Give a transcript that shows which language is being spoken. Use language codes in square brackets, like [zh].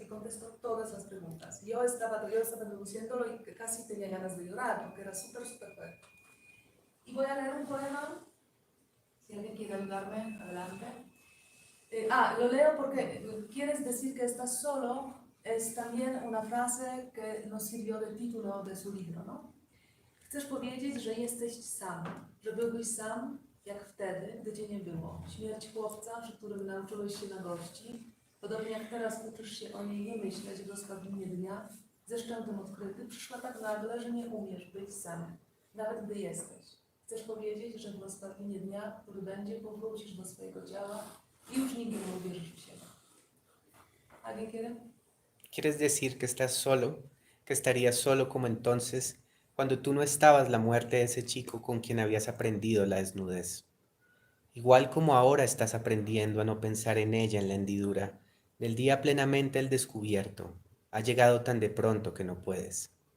[es] Y contestó todas las preguntas. Yo estaba traduciéndolo y casi tenía ganas de llorar, porque era súper fuerte. Y voy a leer un poema, si alguien quiere ayudarme, adelante. Lo leo porque quieres decir que estás solo, es también una frase que nos sirvió de título de su libro, ¿no? [pl] Chcesz powiedzieć, że jesteś sam, że byłbyś sam, jak wtedy, gdy cię nie było. Śmierć chłopca, przy którym nauczyłeś się na gości, podobnie jak teraz uczysz się o niej nie myśleć w rozpadlinie dnia, ze szczętem odkryty, przyszła tak nagle, że nie umiesz być sam, nawet gdy jesteś. Chcesz powiedzieć, że w rozpadlinie dnia, który będzie, powrócisz do swojego ciała i już nigdy nie uwierzysz w siebie. [es] ¿Alguien quiere? ¿Quieres decir que estás solo, que estarías solo como entonces, cuando tú no estabas la muerte de ese chico con quien habías aprendido la desnudez? Igual como ahora estás aprendiendo a no pensar en ella en la hendidura, del día plenamente el descubierto, ha llegado tan de pronto que no puedes.